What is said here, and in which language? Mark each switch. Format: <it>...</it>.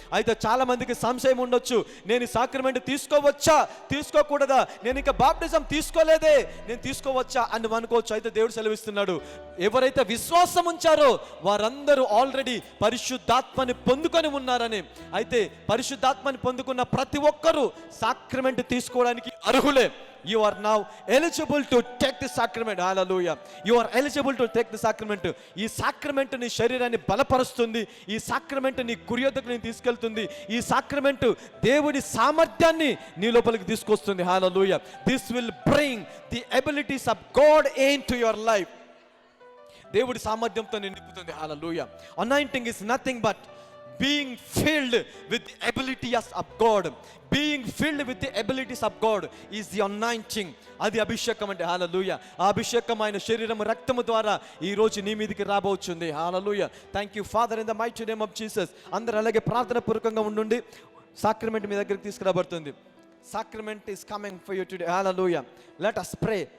<te>అయితే చాలా మందికి సంశయం ఉండొచ్చు, నేను సాక్రమెంట్ తీసుకోవచ్చా, తీసుకోకూడదా, నేను ఇంకా బాప్టిజం తీసుకోలేదే, నేను తీసుకోవచ్చా అని అనుకోవచ్చు. అయితే దేవుడు సెలవిస్తున్నాడు, ఎవరైతే విశ్వాసం ఉంచారో వారందరూ ఆల్రెడీ పరిశుద్ధాత్మని పొందుకొని ఉన్నారని. అయితే పరిశుద్ధాత్మని పొందుకున్న ప్రతి ఒక్కరూ సాక్రమెంట్ తీసుకోవడానికి అర్హులే.</te> <en>You are now eligible to take the sacrament. Hallelujah. You are eligible to take the sacrament.</en> <te>ఈ సాక్రమెంట్ నీ శరీరాన్ని బలపరుస్తుంది. ఈ సాక్రమెంట్ నీ గురి యొద్దకు నేను తీసుకెళ్తుంది. ఈ సాక్రమెంట్ దేవుని సామర్థ్యాన్ని నీ లోపలికి తీసుకొస్తుంది.</te> <en>Hallelujah. This will bring the abilities of God into your life.</en> <te>దేవుడి సామర్థ్యంతో నేను నింపుతుంది.</te> <en>Hallelujah. Anointing is nothing but being filled with the abilities of God. Being filled with the abilities of God is the anointing.</en> <te>అది అభిషేకం అంటే. హల్లెలూయా. ఆ అభిషేకం ఆయన శరీరం, రక్తము ద్వారా ఈ రోజు నీ మీదకి రాబోతుంది.</te> <en>Hallelujah. Thank you father in the mighty name of Jesus.</en> <te>అందరూ అలాగే ప్రార్థన పూర్వకంగా ఉండండి. సాక్రమెంట్ మీ దగ్గరికి తీసుకురాబడుతుంది.</te> <en>Sacrament is coming for you today. Hallelujah. Let us pray.</en>